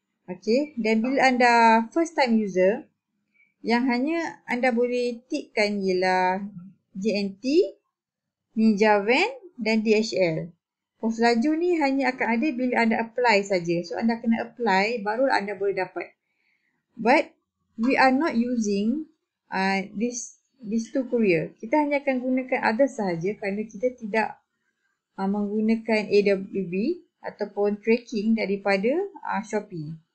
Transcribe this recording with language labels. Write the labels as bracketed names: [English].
[Malay] Okay, dan bila anda first time user, yang hanya anda boleh tikkan ialah JNT, Ninja Van dan DHL. Pos laju ni hanya akan ada bila anda apply saja. So anda kena apply baru anda boleh dapat. [English] But we are not using these two courier. [Malay] Kita hanya akan gunakan others sahaja kerana kita tidak menggunakan AWB ataupun tracking daripada Shopee.